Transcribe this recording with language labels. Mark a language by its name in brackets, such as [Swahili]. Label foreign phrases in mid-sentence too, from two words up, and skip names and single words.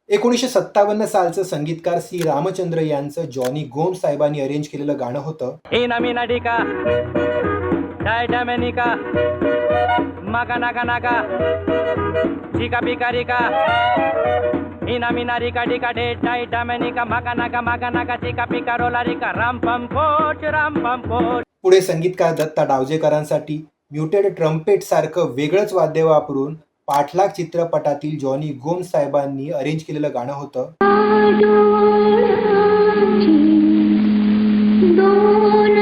[Marathi] 1957 सालचं संगीतकार सी रामचंद्र यांचं जॉनी गोम साहेबांनी अरेंज केलेलं गाणं होतं. Ina mina dika, daida menika, maka naka naka, chika pika rika. Ina mina rika dika de daida menika, maka naka chika pika rola rika. Ram pam poch. पुढे संगीतकार दत्ता डावजेकरांसाठी म्युटेड ट्रम्पेट सारखं वेगळंच वाद्य वापरून पाठलाग चित्रपटातील जॉनी गोम साहेबांनी अरेंज केलेलं गाणं होतं.